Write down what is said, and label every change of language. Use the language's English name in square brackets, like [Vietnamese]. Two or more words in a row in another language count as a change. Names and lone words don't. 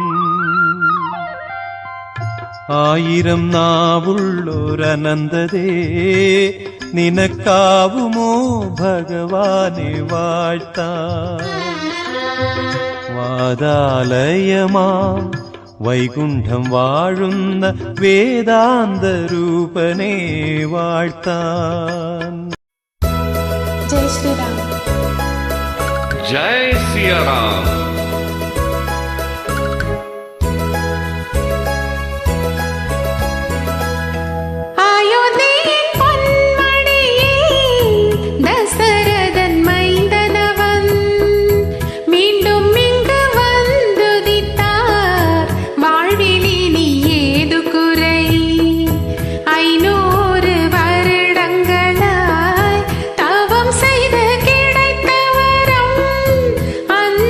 [Malayalam] ആയിരം നാവുള്ളൊരനന്തതേ നിനക്കാവുമോ ഭഗവാനെ വാഴ്ത്താൻ വാതാലയമാം വൈകുണ്ഠം വാഴുന്ന വേദാന്തരൂപനെ വാഴ്ത്താൻ [Hindi] जय श्री राम। जय सिया राम। [Malayalam] അയോധ്യയിൻ പൊന്മണിയേ ദശരഥൻ മൈന്ദനവൻ [Tamil] மீண்டும் இங்கு வந்துதித்தார் வாழ்விலினி ஏது குறை 500 வருடங்களாய் தவம் செய்து கிடைத்த வரம்